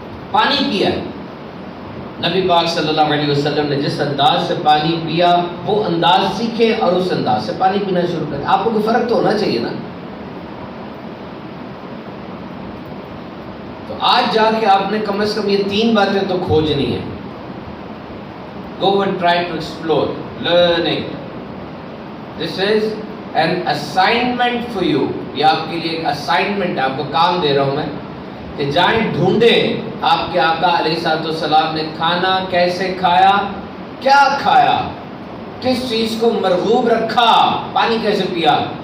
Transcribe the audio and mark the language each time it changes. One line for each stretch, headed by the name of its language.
Urdu: پانی پیا ہے، نبی پاک صلی اللہ علیہ وسلم نے جس انداز سے پانی پیا وہ انداز سیکھیں اور اس انداز سے پانی پینا شروع کریں. آپ کو کوئی فرق تو ہونا چاہیے نا. تو آج جا کے آپ نے کم از کم یہ 3 باتیں تو کھوجنی ہیں.
English: Go and try to explore, learning. This is an assignment for you.
Urdu: یہ آپ کے لیے ایک اسائنمنٹ ہے، آپ کو کام دے رہا ہوں میں کہ جائیں ڈھونڈیں آپ کے آقا علیہ السلام نے کھانا کیسے کھایا، کیا کھایا، کس چیز کو مرغوب رکھا، پانی کیسے پیا.